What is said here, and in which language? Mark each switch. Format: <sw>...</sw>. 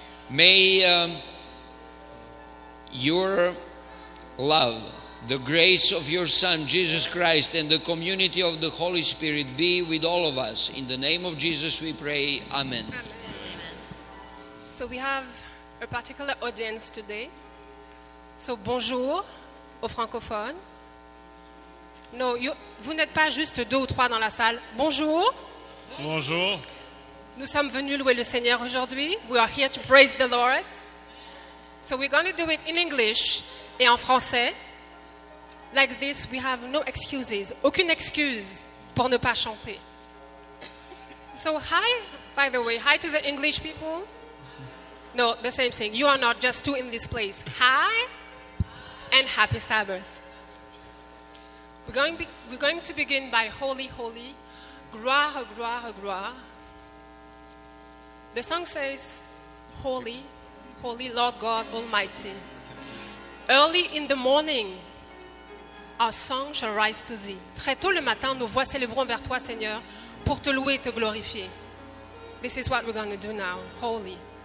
<en>May your love, the grace of your Son, Jesus Christ, and the community of the Holy Spirit be with all of us. In the name of Jesus we pray. Amen. Amen. So we have a particular audience today.</en> <fr>So bonjour aux francophones. No, vous n'êtes pas juste 2 ou 3 dans la salle. Bonjour. Bonjour. Nous sommes venus louer le Seigneur aujourd'hui.</fr> <en>We are here to praise the Lord. So we're going to do it in English</en> <fr>et en français.</fr> <en>Like this, we have no excuses.</en> <fr>Aucune excuse pour ne pas chanter.</fr> <en>So hi, by the way, hi to the English people. No, the same thing. You are not just 2 in this place. Hi and happy Sabbath. We're going to begin by Holy, Holy, Gloire, Gloire, Gloire. The song says, Holy, Holy Lord God Almighty. Early in the morning, our song shall rise to thee.</en> <fr>Très tôt le matin, nos voix s'élèveront vers toi, Seigneur, pour te louer et te glorifier.</fr> <en>This is what we're going to do now, holy.</en>